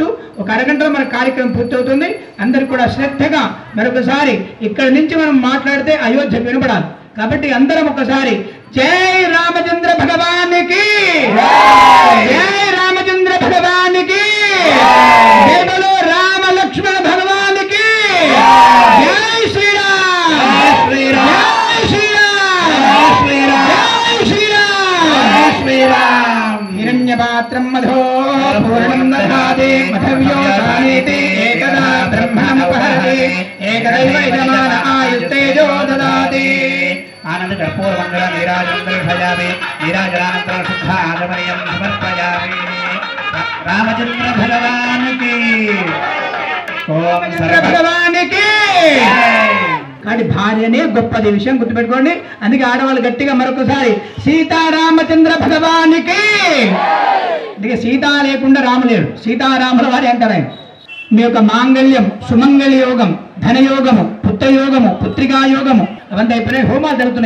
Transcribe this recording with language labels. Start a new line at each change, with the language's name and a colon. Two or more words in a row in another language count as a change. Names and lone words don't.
Telugu: ఒక అరగంటలో మన కార్యక్రమం పూర్తవుతుంది. అందరూ కూడా శ్రద్ధగా మరొకసారి ఇక్కడి నుంచి మనం మాట్లాడితే అయోధ్య వినపడాలి. కాబట్టి అందరం ఒకసారి జై రామచంద్ర భగవానికి, జై రామచంద్ర భగవానికి, జై బలో రామ లక్ష్మణ భగవానికి, జై శ్రీరామ్, జై శ్రీరామ్,
Sanskrit: हिरण्यपात्रं मधो पूर्णं दधाति मधव्यो दानेति एकदा ब्रह्ममुपहरति एकदैव यजमान आयुस्तेजो ददाति आनंद कर्पूर मंगल नीराजनं भजामि नीराजनानन्तरं शुद्ध आगमनीयं समर्पयामि
Hindi: रामचंद्र भगवान की ओम सर्व भगवान की
Telugu: కానీ భార్యనే గొప్పది విషయం గుర్తుపెట్టుకోండి. అందుకే ఆడవాళ్ళు గట్టిగా మరొకసారి సీతారామచంద్ర భగవానికి. అందుకే సీత లేకుండా రాములేడు, సీతారాముల వారి అంటారు ఆయన. మీ యొక్క మాంగళ్యం, సుమంగళి యోగం, ధనయోగము, పుత్రయోగము, పుత్రికా యోగము అవంతా ఇప్పుడే హోమాలు జరుగుతున్నాయి.